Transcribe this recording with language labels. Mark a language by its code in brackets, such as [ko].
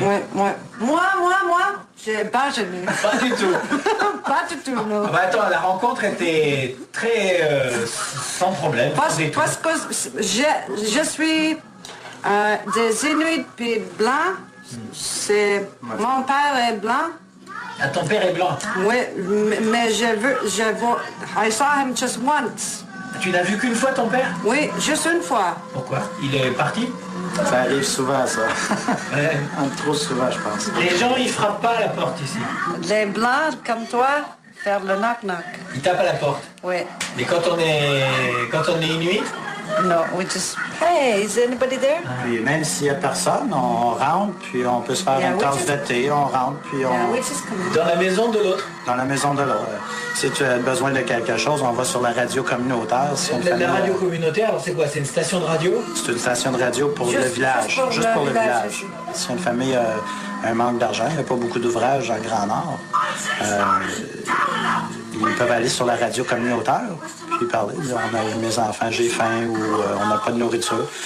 [fr] Ouais. Moi, j'ai pas gêné. Pas du tout. Pas du tout, non. Ah bah attends, la rencontre était très sans problème. Parce que je suis des Inuits puis blancs. C'est mon père est blanc. Ah, ton père est blanc. Oui, mais [en] I saw him just once. [fr] Tu n'as vu qu'une fois ton père? Oui, juste une fois. Pourquoi? Il est parti? Ça arrive souvent, ça. Ouais. Trop souvent, je pense. Les gens, ils frappent pas à la porte ici. Les blancs comme toi, faire le knock-knock. Ils tapent à la porte. Oui. Mais quand on est inuit? [en] No, we just, hey, is anybody there? [fr] Puis même s'il n'y a personne, on rentre, puis on peut se faire une tasse de thé, on rentre, puis on... Dans la maison de l'autre? Dans la maison de l'autre. Si tu as besoin de quelque chose, on va sur la radio communautaire. Si La radio communautaire, alors c'est quoi? C'est une station de radio? C'est une station de radio pour le village. Juste pour le village. Si une famille a un manque d'argent, il n'y a pas beaucoup d'ouvrages en Grand Nord, ils peuvent aller sur la radio communautaire, puis parler, dire on a mes enfants, j'ai faim, ou on n'a pas de nourriture.